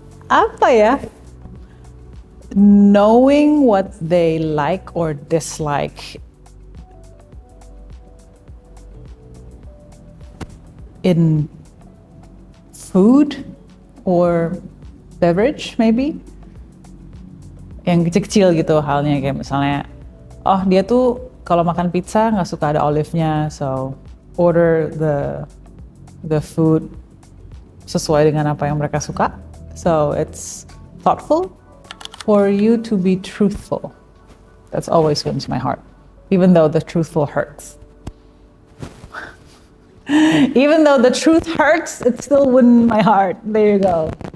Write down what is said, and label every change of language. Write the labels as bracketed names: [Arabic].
[Indonesian] Apa ya? [English] Knowing what they like or dislike in food or beverage, maybe. [Indonesian] Yang kecil-kecil gitu halnya, kayak misalnya, oh dia tuh kalau makan pizza nggak suka ada olive-nya, [English] so order the food [Indonesian] sesuai dengan apa yang mereka suka. [English] So it's thoughtful for you to be truthful. That's always wins my heart, even though the truthful hurts. Even though the truth hurts, it still wins my heart. There you go.